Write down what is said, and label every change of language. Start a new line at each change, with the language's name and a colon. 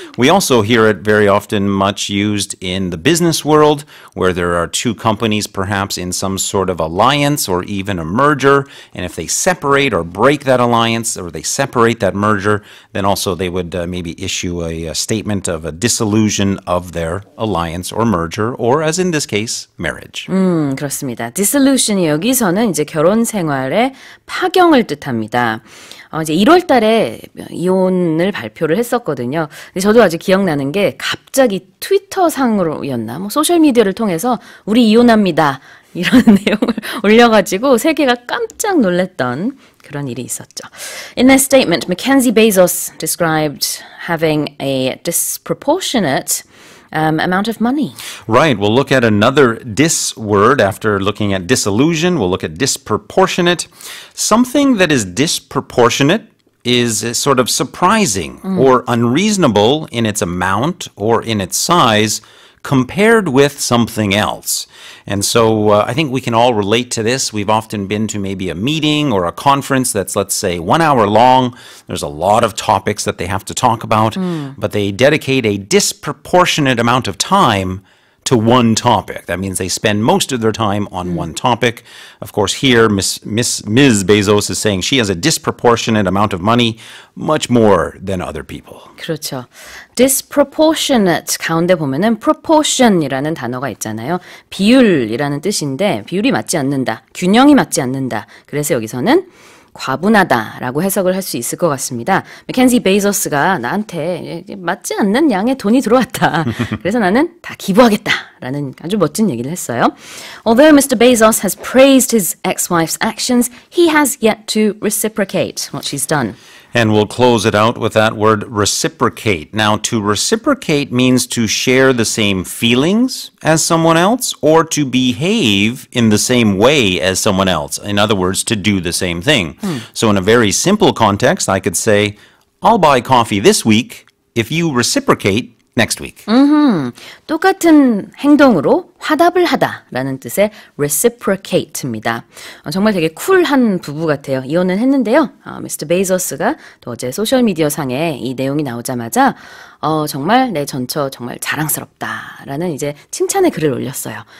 English: We also hear it very often much used in the business world, where there are two companies perhaps in some sort of alliance or even a merger, and if they separate or break that alliance or they separate that merger, then also they would maybe issue a statement of a dissolution of their alliance or merger, or as in this case, marriage.
Korean: 그렇습니다. dissolution이 여기서는 이제 결혼 생활의 파경을 뜻합니다. 이제 1월 달에 이혼을 발표를 했었거든요. 근데 저도 아직 기억나는 게 갑자기 트위터 상으로였나? 뭐 소셜미디어를 통해서 우리 이혼합니다. 이런 내용을 올려가지고 세계가 깜짝 놀랐던 그런 일이 있었죠.
English: In their statement, Mackenzie Bezos described having a disproportionate amount of money. Right. We'll look at another dis word after looking at disillusion. We'll look at disproportionate. Something that is disproportionate is sort of surprising or unreasonable in its amount or in its size compared with something else. And so I think we can all relate to this. We've often been to maybe a meeting or a conference that's, let's say, 1 hour long. There's a lot of topics that they have to talk about, but they dedicate a disproportionate amount of time to one topic. That means they spend most of their time on one topic. Of course, here, Ms. Bezos is saying she has a disproportionate amount of money, much more than other people.
Korean: 그렇죠. disproportionate 가운데 보면은 proportion이라는 단어가 있잖아요. 비율이라는 뜻인데 비율이 맞지 않는다. 균형이 맞지 않는다. 그래서 여기서는 과분하다라고 해석을 할 수 있을 것 같습니다. 맥켄지 베이조스가 나한테 맞지 않는 양의 돈이 들어왔다. 그래서 나는 다 기부하겠다라는 아주 멋진 얘기를 했어요.
English: Although Mr. Bezos has praised his ex-wife's actions, he has yet to reciprocate what she's done. And we'll close it out with that word reciprocate. Now, to reciprocate means to share the same feelings as someone else or to behave in the same way as someone else. In other words, to do the same thing. So in a very simple context, I could say, I'll buy coffee this week if you reciprocate next week.
Korean: 똑같은 행동으로 화답을 하다라는 뜻의 reciprocate입니다. 정말 되게 쿨한 부부 같아요. 이혼은 했는데요. 미스터 베이저스가 또 어제 소셜미디어 상에 이 내용이 나오자마자 정말 내 전처 정말 자랑스럽다라는 이제 칭찬의 글을 올렸어요.